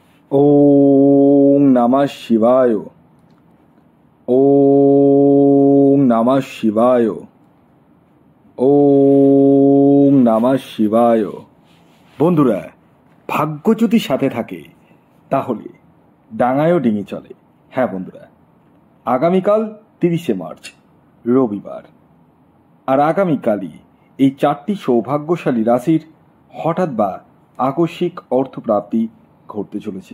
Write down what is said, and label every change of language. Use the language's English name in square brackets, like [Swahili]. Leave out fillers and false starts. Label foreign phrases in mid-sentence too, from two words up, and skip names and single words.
[Sanskrit] ওম নমঃ শিবায়। ওম নমঃ শিবায়। ওম নমঃ শিবায়। [Bangla] বন্ধুরা, ভাগ্য যদি সাথে থাকে তাহলে ডাঙায়ও ডিঙি চলে। হ্যাঁ বন্ধুরা, আগামীকাল 30শে মার্চ রবিবার, আর আগামীকালই এই 4টি সৌভাগ্যশালী রাশির হঠাৎ বা আকস্মিক অর্থপ্রাপ্তি ঘটতে চলেছে।